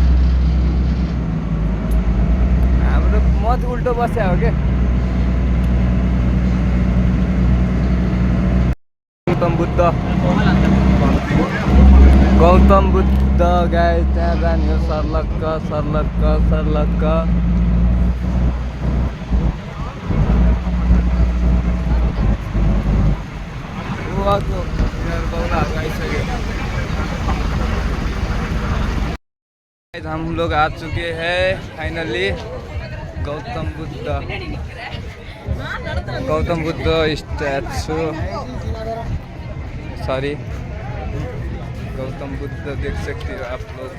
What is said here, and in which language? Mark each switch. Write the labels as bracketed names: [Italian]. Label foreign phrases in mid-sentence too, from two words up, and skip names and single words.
[Nepali] हाम्रो म चाहिँ उल्टो बस्या हो क्या। गौतम बुद्ध गाई, त्यहाँ जाने हो सर्लक्क। [Hindi] हम लोग आ चुके हैं फाइनली गौतम बुद्ध स्टैचू, सॉरी गौतम बुद्ध देख सकते हो आप लोग।